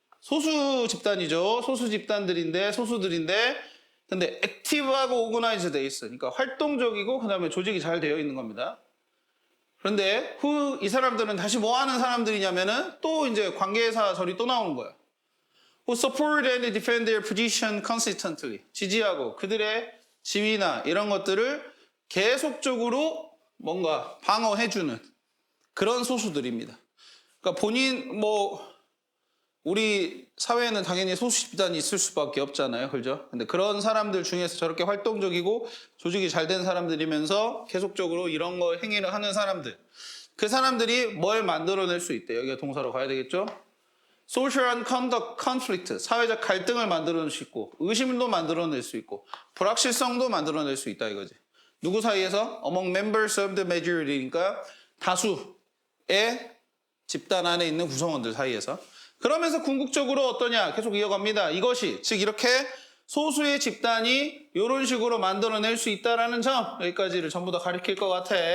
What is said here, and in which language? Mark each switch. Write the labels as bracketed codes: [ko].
[ko] 소수 집단이죠. 소수 집단들인데 소수들인데 근데 액티브하고 오거나이즈 돼 있어. 그러니까 활동적이고 그다음에 조직이 잘 되어 있는 겁니다. 그런데 이 사람들은 다시 뭐 하는 사람들이냐면은 또 이제 관계사 절이 또 나오는 거야. [en] Who support and defend their position consistently. [ko] 지지하고 그들의 지위나 이런 것들을 계속적으로 뭔가 방어해주는 그런 소수들입니다. 그러니까 본인 우리 사회에는 당연히 소수 집단이 있을 수밖에 없잖아요. 그죠? 근데 그런 사람들 중에서 저렇게 활동적이고 조직이 잘 된 사람들이면서 계속적으로 이런 거 행위를 하는 사람들. 그 사람들이 뭘 만들어낼 수 있대요. 여기가 동사로 가야 되겠죠? [en] Social and conduct conflict. [ko] 사회적 갈등을 만들어낼 수 있고 의심도 만들어낼 수 있고 불확실성도 만들어낼 수 있다 이거지. 누구 사이에서? [en] Among members of the majority [ko] 니까 다수의 집단 안에 있는 구성원들 사이에서. 그러면서 궁극적으로 어떠냐? 계속 이어갑니다. 이것이 즉 이렇게 소수의 집단이 이런 식으로 만들어낼 수 있다는 점 여기까지를 전부 다 가리킬 것 같아.